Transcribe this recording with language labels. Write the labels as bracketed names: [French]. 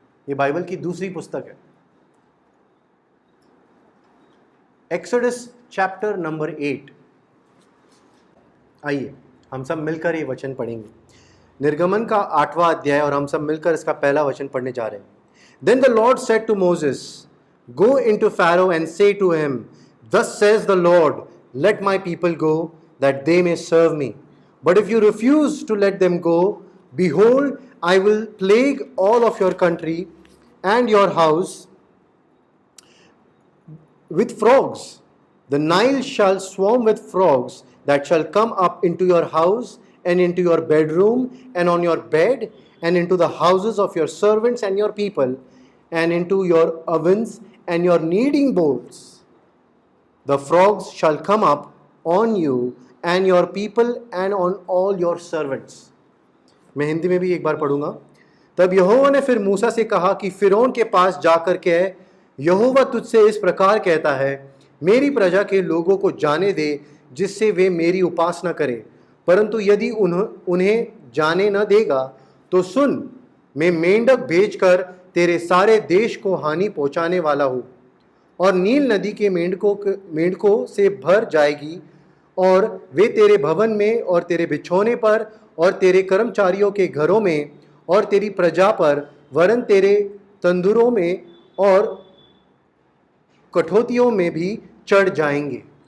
[Hindi] ये बाइबल की दूसरी पुस्तक है। Exodus chapter number 8। आइए हम सब मिलकर ये वचन पढ़ेंगे। निर्गमन का 8वां अध्याय और हम सब मिलकर इसका पहला वचन पढ़ने जा रहे हैं। [English] Then the Lord said to Moses, Go into Pharaoh and say to him, Thus says the Lord, Let my people go, that they may serve me. But if you refuse to let them go, behold, I will plague all of your country and your house with frogs. The Nile shall swarm with frogs that shall come up into your house and into your bedroom and on your bed and into the houses of your servants and your people and into your ovens and your kneading bowls. The frogs shall come up on you and your people and on all your servants. [Hindi] मैं हिंदी में भी एक बार पढ़ूंगा। तब यहोवा ने फिर मूसा से कहा कि फिरौन के पास जाकर कह, यहोवा तुझसे इस प्रकार कहता है, मेरी प्रजा के लोगों को जाने दे जिससे वे मेरी उपासना करें। परंतु यदि उन्हें जाने न देगा तो सुन, मैं मेंढक भेजकर तेरे सारे देश को हानि पहुंचाने वाला हूँ, और नील नदी के मेंढकों से भर जाएगी, और वे तेरे भवन में और तेरे बिछौने पर और तेरे कर्मचारियों के घरों में और तेरी प्रजा पर, वरन तेरे तंदूरों में और कठौतियों में भी चढ़ जाएंगे।